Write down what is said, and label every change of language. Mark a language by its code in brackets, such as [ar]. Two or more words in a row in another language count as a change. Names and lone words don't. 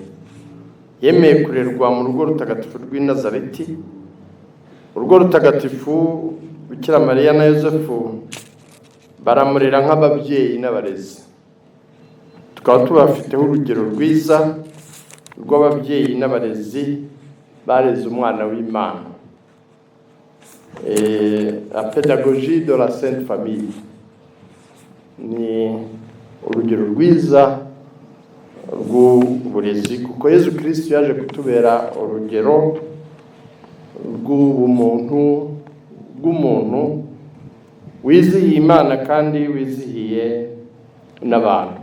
[rw] Yemeye kurerwa mu rugo rutagatifu rw'i Nazareti, urugo rutagatifu. Bikira Mariya na Yosefu baramurera nk'ababyeyi n'abarezi. Tukaba tubafiteho urugero rwiza rw'ababyeyi n'abarezi bareze umwana w'Imana. [fr] La pédagogie de la Sainte Famille [rw] ni urugero rwiza rw'uburezi, kuko Yezu Kristo yaje kutubera urugero rw'umuntu wizihiye Imana kandi wizihiye n'abantu.